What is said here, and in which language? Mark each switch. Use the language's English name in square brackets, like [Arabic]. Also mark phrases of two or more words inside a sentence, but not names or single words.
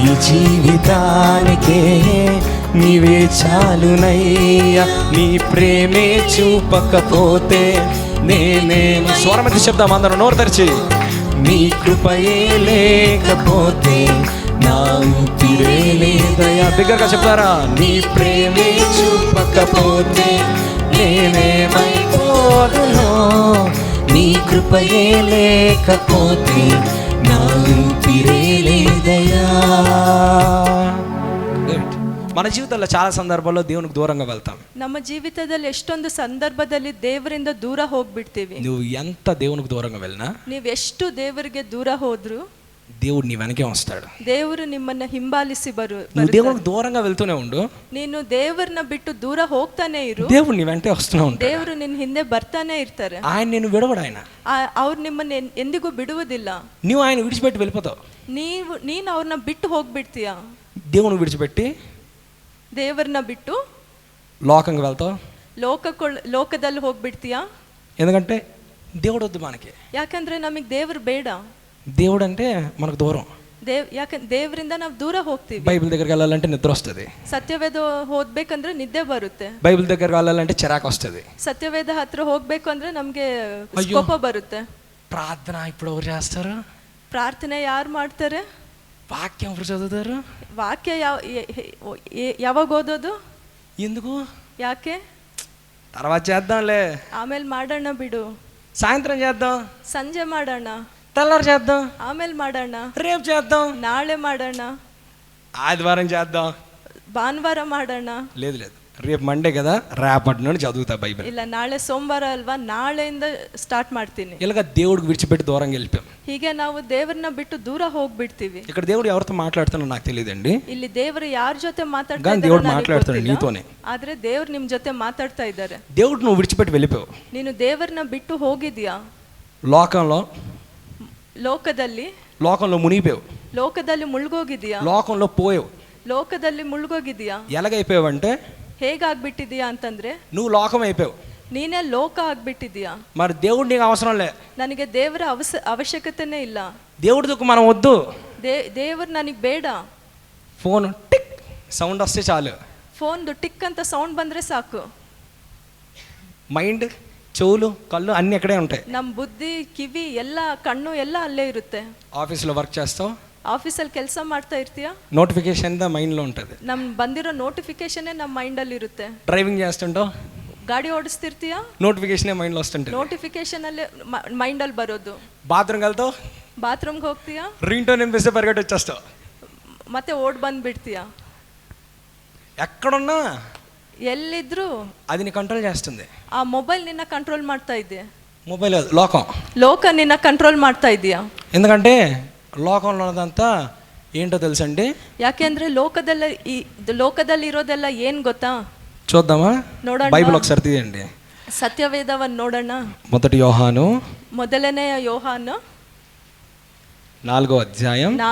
[Telugu] జీవితానికే నీవే చాలునయ్యా నీ ప్రేమే చూపకపోతే నేనేమో స్వరమతి శబ్దం అందరూ నోరు తెరిచి నీ కృపయే లేకపోతే నా ఊపిరే లేదయ్యా బిగ్గరగా చెప్తారా నీ ప్రేమే చూపకపోతే నేనేమైపోదునో నీ కృపయే లేకపోతే నా ఊపిరే లేదయ్యా. మన జీవితంలో చాలా సందర్భాల్లో దేవునికి దూరంగా వెళ్తాం. [Kannada] ನಮ್ಮ ಜೀವಿತದಲ್ಲಿ ಎಷ್ಟೊಂದು ಸಂದರ್ಭದಲ್ಲಿ ದೇವರಿಂದ ದೂರ ಹೋಗ್ಬಿಡ್ತೀವಿ. [Telugu] నువ్వు ఎంత దేవునికి దూరంగా వెళ్ళినా [Kannada] ನೀವೆಷ್ಟು ದೇವರಿಗೆ ದೂರ ಹೋದ್ರು [Telugu] దేవుడు నీ వెనకే వస్తాడు. [Kannada] ದೇವರು ನಿಮ್ಮನ್ನ ಹಿಂಬಾಲಿಸಿ [Telugu] నువ్వు దేవునికి దూరంగా వెళ్తూనే ఉండు, [Kannada] ನೀನು ದೇವರನ್ನ ಬಿಟ್ಟು ದೂರ ಹೋಗ್ತಾನೆ ಇರು, [Telugu] దేవుడు నీ వెంటే వస్తూనే ఉంటాడు. [Kannada] ದೇವರು ನಿನ್ನ ಹಿಂದೆ ಬರ್ತಾನೆ ಇರ್ತಾರೆ. [Telugu] ఆయన నిన్ను విడవడు, ఆయన [Kannada] ಅವ್ರು ನಿಮ್ಮನ್ನ ಎಂದಿಗೂ ಬಿಡುವುದಿಲ್ಲ. [Telugu] నువ్వు ఆయన విడిచిపెట్టి వెళ్ళిపోతావు, [Kannada] ನೀನು ಅವ್ರನ್ನ ಬಿಟ್ಟು ಹೋಗ್ಬಿಡ್ತೀಯ. [Telugu] దేవుని విడిచిపెట్టి [Kannada] ದೇವರನ್ನ ಬಿಟ್ಟು [Telugu] లోకంగా వెళ్తావు, [Kannada] ಲೋಕದಲ್ಲಿ ಹೋಗ್ಬಿಡ್ತೀಯಾ. [Telugu] ఎందుకంటే దేవుడు వద్దు మనకి. [Kannada] ಯಾಕಂದ್ರೆ ನಮಗೆ ದೇವ್ರು ಬೇಡ. [Telugu] దేవుడు అంటే మనకు దూరం. [Kannada] ದೇವರಿಂದ ನಾವು ದೂರ ಹೋಗ್ತೀವಿ. [Telugu] బైబిల్ దగ్గరికి వెళ్ళాలంటే నిద్ర వస్తుంది, [Kannada] ಸತ್ಯವೇದ ಓದ್ಬೇಕಂದ್ರೆ ನಿದ್ದೆ ಬರುತ್ತೆ. [Telugu] బైబిల్ దగ్గరికి వెళ్ళాలంటే చిరాకు వస్తుంది, [Kannada] ಸತ್ಯವೇದ ಹತ್ರ ಹೋಗ್ಬೇಕು ಅಂದ್ರೆ ನಮ್ಗೆ ಕೋಪ ಬರುತ್ತೆ. [Telugu] ప్రార్థన ఇప్పుడు ఎవరు చేస్తారు? [Kannada] ಪ್ರಾರ್ಥನೆ ಯಾರು ಮಾಡ್ತಾರೆ? [Telugu] వాక్యం ఎవరు చదువుతారు? [Kannada] ವಾಕ್ಯ ಯಾವಾಗ ಓದೋದು? [Telugu] ఎందుకు? [Kannada] ಯಾಕೆ? [Telugu] తర్వాత చేద్దాంలే, [Kannada] ಆಮೇಲೆ ಮಾಡೋಣ ಬಿಡು, [Telugu] సాయంత్రం చేద్దాం, [Kannada] ಸಂಜೆ ಮಾಡೋಣ, [Telugu] తెల్లారు చేద్దాం, [Kannada] ಆಮೇಲೆ ಮಾಡೋಣ, [Telugu] రేపు చేద్దాం, [Kannada] ನಾಳೆ ಮಾಡೋಣ, [Telugu] ఆదివారం చేద్దాం, [Kannada] ಭಾನುವಾರ ಮಾಡೋಣ. [Telugu] లేదు లేదు, రేపు మండే కదా, రేపటి నుండి చదువుతా బైబిల్. [Kannada] ಇಲ್ಲ ನಾಳೆ ಸೋಮವಾರ ಅಲ್ವಾ, ನಾಳೆಯಿಂದ ಸ್ಟಾರ್ಟ್ ಮಾಡ್ತೀನಿ. [Telugu] ఇలాగ దేవుడికి విడిచిపెట్టి దూరంగా వెళ్ళిపోయాం. [Kannada] ಹೀಗೆ ನಾವು ದೇವರನ್ನ ಬಿಟ್ಟು ದೂರ ಹೋಗ್ಬಿಡ್ತೀವಿ. [Telugu] ఇక్కడ దేవుడు ఎవరితో మాట్లాడుతున్నా నాకు తెలియదండి, [Kannada] ಇಲ್ಲಿ ದೇವರು ಯಾರ ಜೊತೆ [Telugu] కానీ దేవుడు మాట్లాడుతున్నాడు నీతోనే. [Kannada] ಆದ್ರೆ ದೇವ್ರು ನಿಮ್ ಜೊತೆ ಮಾತಾಡ್ತಾ ಇದ್ದಾರೆ. [Telugu] దేవుడు నువ్వు విడిచిపెట్టి వెళ్ళిపోయావు, [Kannada] ನೀನು ದೇವರನ್ನ ಬಿಟ್ಟು ಹೋಗಿದ್ಯಾ. [Telugu] లోకంలో మునిగిపోయావు, [Kannada] ಲೋಕದಲ್ಲಿ ಮುಳುಗೋಗಿದ್ಯಾ, [Telugu] లోకంలో పోయావు. [Kannada] ಲೋಕದಲ್ಲಿ ಮುಳುಗೋಗಿದ್ಯಾ. [Telugu] ఎలాగైపోయావంటే [Kannada] ಹೇಗಾಗ್ಬಿಟ್ಟಿದ್ಯಾ ಅಂತಂದ್ರೆ [Telugu] నువ్వు లోకం అయిపోయావు, [Kannada] ನೀನೇ ಲೋಕ ಆಗ್ಬಿಟ್ಟಿದ್ಯಾ. [Telugu] మరి దేవుడు నీకు అవసరం లే, [Kannada] ನನಗೆ ದೇವರ ಅವಶ್ಯಕತೆನೇ ಇಲ್ಲ. [Telugu] దేవుడికి మనం వద్దు, [Kannada] ದೇವರು ನನಗೆ ಬೇಡ. [English] phone tick sound [Telugu] వస్తే చాలు, [English] phone tick [Kannada] ಅಂತ ಸೌಂಡ್ ಬಂದ್ರೆ ಸಾಕು, [Telugu] మైండ్ చెవులు కళ్ళు అన్నీ అక్కడే ఉంటాయి. [Kannada] ನಮ್ಮ ಬುದ್ಧಿ ಕಿವಿ ಎಲ್ಲ ಕಣ್ಣು ಎಲ್ಲ ಅಲ್ಲೇ ಇರುತ್ತೆ. [English] office work [Telugu] చేస్తావు, [Kannada] ಆಫೀಸಲ್ಲಿ ಕೆಲಸ ಮಾಡ್ತಾ ಇರ್ತೀಯಾ, [English] notification mind [Telugu] ఉంటుంది, [Kannada] ನಮ್ ಬಂದಿರೋ ನೋಟಿಫಿಕೇಶನ್ ನಮ್ಮ ಮೈಂಡಲ್ಲಿ ಇರುತ್ತೆ. [Telugu] డ్రైవింగ్ చేస్తుంటావు, [Kannada] ಗಾಡಿ ಓಡಿಸ್ತಿರ್ತೀಯಾ, [English] notification mind [Telugu] వస్తుంటుంది, [Kannada] ನೋಟಿಫಿಕೇಶನ್ ಅಲ್ಲೇ ಮೈಂಡಲ್ಲಿ ಬರೋದು. [Telugu] బాత్రూమ్కి వెళ్తావు, [Kannada] ಬಾತ್ರೂಮ್ಗೆ ಹೋಗ್ತೀಯಾ, [English] ring tone [Telugu] వినిపిస్తే పరిగెట్టి వచ్చేస్తావు, [Kannada] ಮತ್ತೆ ಓಡ್ ಬಂದ್ಬಿಡ್ತೀಯಾ. [Telugu] ఎక్కడున్నా [Kannada] ಎಲ್ಲಿದ್ರು [Telugu] అది నీ కంట్రోల్ చేస్తుంది. [Kannada] ಆ ಮೊಬೈಲ್ ನಿನ್ನ ಕಂಟ್ರೋಲ್ ಮಾಡ್ತಾ ಇದೆ. [Telugu] మొబైల్ లోకం, [Kannada] ಲೋಕ ನಿನ್ನ ಕಂಟ್ರೋಲ್ ಮಾಡ್ತಾ ಇದೆಯಾ. [Telugu] ఎందుకంటే లోకంలో ఉన్నదంతా ఏంటో తెలుసండి. [Kannada] ಯಾಕೆಂದ್ರೆ ಲೋಕದಲ್ಲಿ ಇರೋದೆಲ್ಲ ಏನ್ ಗೊತ್ತಾ? [Telugu] చూద్దామా, [Kannada] ನೋಡೋಣ. [Telugu] బైబిల్ ఒకసారి తీయండి, [Kannada] ಸತ್ಯವೇದವನ್ನು ನೋಡೋಣ. [Telugu] మొదటి యోహాను [Kannada] ಮೊದಲನೆಯ ಯೋಹಾನ [Telugu] 4వ అధ్యాయం